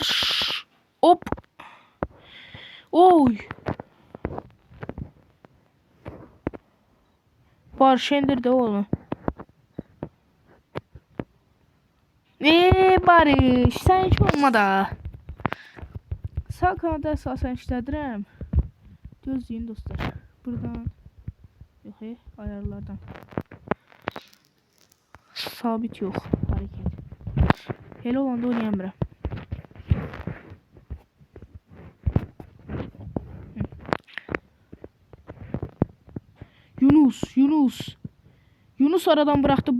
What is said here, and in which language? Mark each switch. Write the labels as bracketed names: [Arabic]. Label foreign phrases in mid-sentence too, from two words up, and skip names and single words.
[Turkish] Hop. Oy. Barış indirdi oğlum. Barış sen hiç olmadı. [Azerbaijani] Sağ kanada esasen işlədirəm. Gözləyin dostlar. Buradan. Yox, ayarlardan. Sabit yox. Hareket. Elə olanda oynayamıram. [Turkish] Yunus aradan bıraktı.